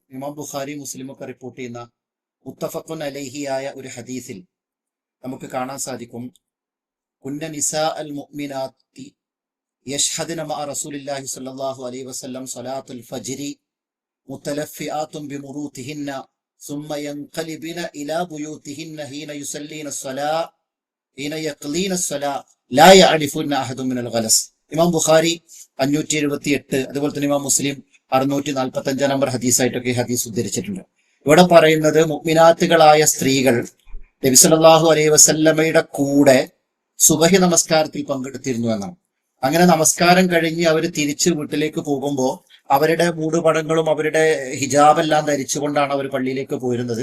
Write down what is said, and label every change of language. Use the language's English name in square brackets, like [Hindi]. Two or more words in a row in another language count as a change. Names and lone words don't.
[Malayalam] ഇമാം ബുഖാരി മുസ്ലിമൊക്കെ റിപ്പോർട്ട് ചെയ്യുന്ന [Arabic] متفق عليه [Malayalam] ഒരു ഹദീസിൽ നമുക്ക് കാണാൻ സാധിക്കും, [Arabic] كن نساء المؤمنات يشهدن مع رسول الله صلى الله عليه وسلم صلاة الفجر متلفعات بمروطهن ثم ينقلبن الى بيوتهن حين يصلين الصلاه حين يقضين الصلاه لا يعرفن احد من الغلس. [Malayalam] ഇമാം ബുഖാരി 578, അതുപോലെ തന്നെ ഇമാം മുസ്ലിം 645 നമ്പർ ഹദീസായിട്ടൊക്കെ ഹദീസ് ഉദ്ധരിച്ചിട്ടുണ്ട്. ഇവിടെ പറയുന്നത് മുഅ്മിനാത്തുകളായ സ്ത്രീകൾ നബി [Arabic] صلى الله عليه وسلم [Malayalam] കൂടെ സുബഹി നമസ്കാരത്തിൽ പങ്കെടുത്തിരുന്നു എന്നാണ്. അങ്ങനെ നമസ്കാരം കഴിഞ്ഞ് അവർ തിരിച്ച് വീട്ടിലേക്ക് പോകുമ്പോൾ അവരുടെ മൂടുപടങ്ങളും അവരുടെ ഹിജാബെല്ലാം ധരിച്ചുകൊണ്ടാണ് അവർ പള്ളിയിലേക്ക് പോയിരുന്നത്.